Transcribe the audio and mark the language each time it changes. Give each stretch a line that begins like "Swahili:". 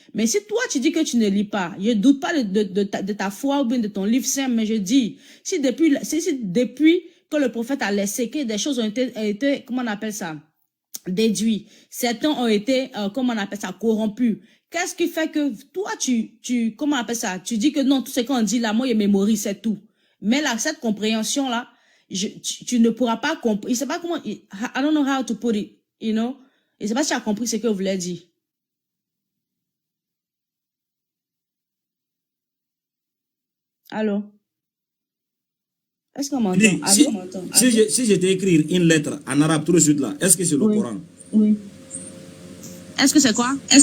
French: Mais si toi, tu dis que tu ne lis pas, je doute pas de ta foi ou bien de ton livre saint, mais je dis, si depuis que le prophète a laissé, que des choses ont été, comment on appelle ça, déduits, certains ont été, comment on appelle ça, corrompus. Qu'est-ce qui fait que toi, comment on appelle ça, tu dis que non, tout ce qu'on dit là, moi, je mémorise, c'est tout. Mais là, cette compréhension-là, tu ne pourras pas comprendre. Je ne sais pas comment,
English: I don't know how to put it, you know.
French: Je ne sais pas si tu as compris ce que vous voulez dire. Allô? Est-ce qu'on m'entend? Si je t'écris une lettre en arabe tout de suite là, est-ce que c'est le Coran? Oui. Est-ce que c'est quoi?